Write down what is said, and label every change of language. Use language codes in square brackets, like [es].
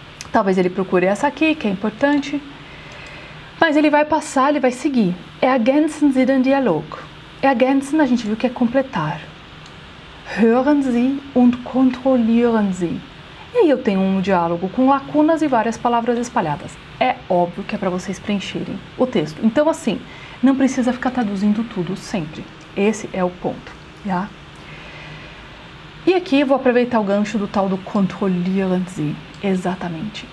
[pt] Talvez ele procure essa aqui, que é importante. Mas ele vai passar, ele vai seguir. [de] Ergänzen Sie den Dialog. [pt] Ergänzen a gente viu que é completar. [de] Hören Sie und kontrollieren Sie. [pt] E aí eu tenho um diálogo com lacunas e várias palavras espalhadas. É óbvio que é para vocês preencherem o texto. Então assim, não precisa ficar traduzindo tudo sempre. Esse é o ponto. Já? E aqui eu vou aproveitar o gancho do tal do [de] kontrollieren Sie. [pt] Exatamente.